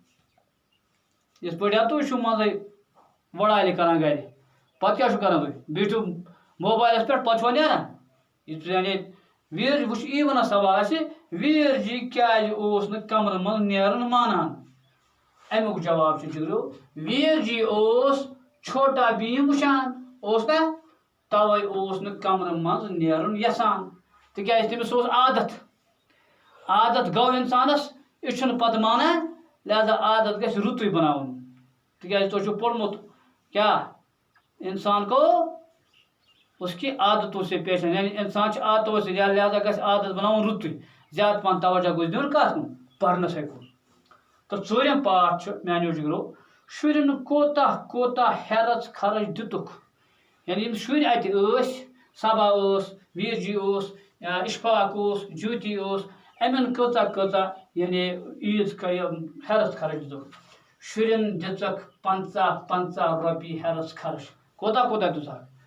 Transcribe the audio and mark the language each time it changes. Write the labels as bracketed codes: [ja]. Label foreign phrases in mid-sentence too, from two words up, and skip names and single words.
[ks] یِتھ پٲٹھۍ تُہۍ چھِو منٛزٕے وۄڑالہِ کران گرِ پتہٕ کیٛاہ چھِو کران تُہۍ بیٖٹھِو موبایلس پٮ۪ٹھ پتہٕ چھُوا نیران یعنی ویٖر وٕچھ یی ونان سوال آسہِ ویٖر جی کیٛازِ اوس نہٕ کمرٕ منٛز نیرُن مانان امیُک جواب چھُ جگرو ویٖر جی اوس چھوٹا بھیٖم وٕچھان اوس نا توے اوس نہٕ کمرٕ منٛز نیرُن یژھان تِکیٛازِ تٔمِس اوس عادت گوٚو انسانس یہِ چھُنہٕ پتہٕ مانان لہذا عادت گژھِ رُتُے بناوُن تِکیٛازِ تۄہہِ چھُو پوٚرمُت کیٛاہ [ur] انسان کو اس کی عادتوں سے پیش [ks] یعنی انسان چھُ عادتو سۭتۍ لہذا گژھِ عادت بناوُن رُتُے زیادٕ پہن توجہ گوٚژھ دیُن کتھ کُن پرنسے کُن تہٕ ژوٗرِم پاٹ چھُ میانیو جگرو شُرٮ۪ن کوتاہ ہیرژ خرٕچ دِتُکھ یعنی یِم شُرۍ اَتہِ ٲسۍ صبا ٲس ویٖر جی اوس یا اِشفاق اوس جوتی اوس اَمٮ۪ن کۭژاہ یعنی عیٖد ہیرژ خرٕچ دِتُکھ شُرٮ۪ن دِژکھ 50 رۄپیہِ ہیرژ خرٕچ کوتاہ دِژکھ